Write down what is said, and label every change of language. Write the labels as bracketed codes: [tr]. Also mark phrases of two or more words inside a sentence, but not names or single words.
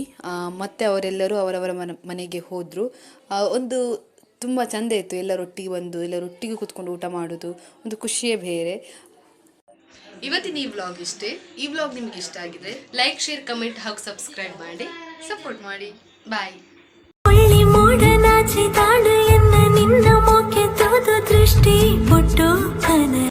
[kn] ಮತ್ತೆ ಅವರೆಲ್ಲರೂ ಅವರವರ ಮನೆಗೆ ಹೋದರು. ಒಂದು ತುಂಬ ಚೆಂದ ಇತ್ತು ಎಲ್ಲರೊಟ್ಟಿಗೆ ಬಂದು ಎಲ್ಲರೊಟ್ಟಿಗೆ ಕೂತ್ಕೊಂಡು ಊಟ ಮಾಡೋದು, ಒಂದು ಖುಷಿಯೇ ಬೇರೆ. ಇವತ್ತಿನ ಈ ವ್ಲಾಗ್ ಇಷ್ಟೇ. ಈ ವ್ಲಾಗ್ ನಿಮ್ಗೆ ಇಷ್ಟ ಆಗಿದ್ರೆ [en] like, share, comment [kn] ಹಾಗೂ ಸಬ್ಸ್ಕ್ರೈಬ್ ಮಾಡಿ ಸಪೋರ್ಟ್ ಮಾಡಿ. ಬಾಯ್. [tcy] ಒಳ್ಳೆ ಮೂಡನಾಚಿ ತಾಡು ಎನ್ನ ನಿನ್ನ ಮೋಕೆ ತೋದು ದೃಷ್ಟಿ ಪೊಟ್ಟು